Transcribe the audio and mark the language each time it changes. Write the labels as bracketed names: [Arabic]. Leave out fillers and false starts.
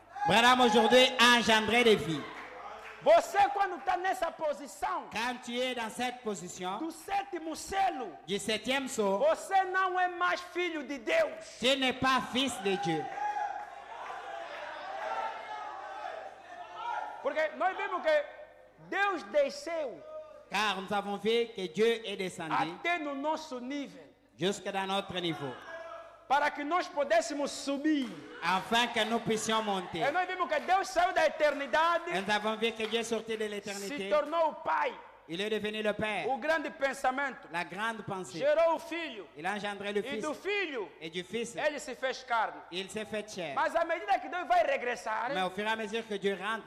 [French] Branham aujourd'hui a engendré des vies. [Portuguese] Você, quando está nessa posição [French] Quand tu es dans cette position, [Portuguese] do sétimo selo, [French] du 7e sceau, [Portuguese] você não é mais filho de Deus. [French] tu n'es pas fils de Dieu. [Portuguese] Porque nós vimos que Deus desceu [French] Car nous avons vu que Dieu est descendu [Portuguese] até no nosso nível, [French] jusque dans notre niveau, [Portuguese] para que nós pudéssemos subir. [French] afin que nous puissions monter. [Portuguese] E nós vimos que Deus saiu da eternidade, [French] Nous avons vu que Dieu est sorti de [Portuguese] se [French] l'éternité. [Portuguese] tornou o Pai, [French] Il est devenu le Père, [Portuguese] o grande pensamento, [French] la grande pensée. [Portuguese] gerou o Filho, [French] Il a engendré le [Portuguese] e [French] Fils [Portuguese] do Filho [French] et du Fils. [Portuguese] ele se fez carne. [French] Il s'est fait chair. [Portuguese] Mas à medida que Deus vai regressar, [French] Mais au fur et à mesure que Dieu rentre,